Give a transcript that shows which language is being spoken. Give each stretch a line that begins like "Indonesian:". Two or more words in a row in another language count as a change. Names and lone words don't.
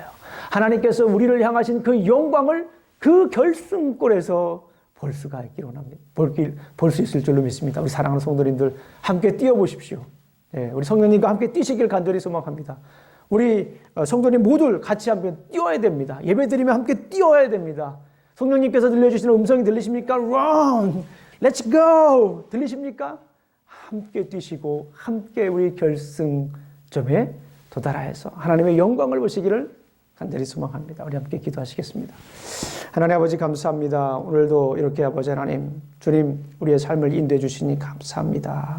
Korean: 하나님께서 우리를 향하신 그 영광을 그 결승골에서 볼 수가 있기를 원합니다. 볼 수 있을 줄로 믿습니다. 우리 사랑하는 성도님들 함께 뛰어보십시오. 네, 우리 성령님과 함께 뛰시길 간절히 소망합니다. 우리 성도님 모두 같이 함께 뛰어야 됩니다. 예배드리면 함께 뛰어야 됩니다. 성령님께서 들려주시는 음성이 들리십니까?
English: Run! Let's go!
Korean: 들리십니까? 함께 뛰시고 함께 우리 결승점에 도달하여서 하나님의 영광을 보시기를 간절히 소망합니다. 우리 함께 기도하시겠습니다. 하나님 아버지 감사합니다. 오늘도 이렇게 아버지 하나님, 주님 우리의 삶을 인도해 주시니 감사합니다.